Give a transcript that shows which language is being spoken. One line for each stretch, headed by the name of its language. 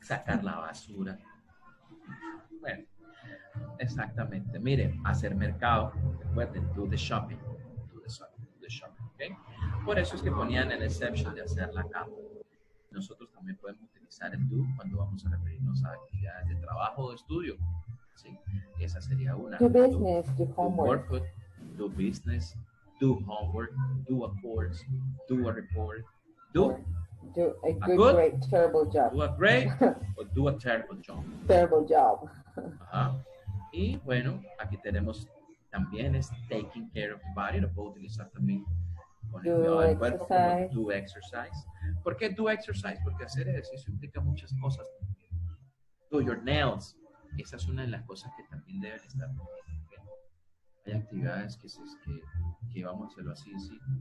Spanish: Sacar la basura. Bueno, exactamente. Mire, hacer mercado. Recuerden,
English: do the shopping. Do the shopping, ¿ok?
Spanish: Por eso es que ponían el exception de hacer la cama. Nosotros también podemos utilizar el do cuando vamos a referirnos a actividades de trabajo o de estudio. ¿Sí? Esa sería una.
English: Do business, do homework. Do business, do homework, do a course, do a report, do a good, great, terrible job. Do a great or do a terrible job. Terrible job. Ajá.
Spanish: Y bueno, aquí tenemos también es
English: taking care of the body,
Spanish: lo puedo utilizar también con el cuidado del cuerpo, como do exercise. ¿Por qué do exercise? Porque hacer ejercicio implica muchas cosas.
English: Do your nails.
Spanish: Esa es una de las cosas que también deben estar. Hay actividades que vamos a hacerlo así, ¿sí?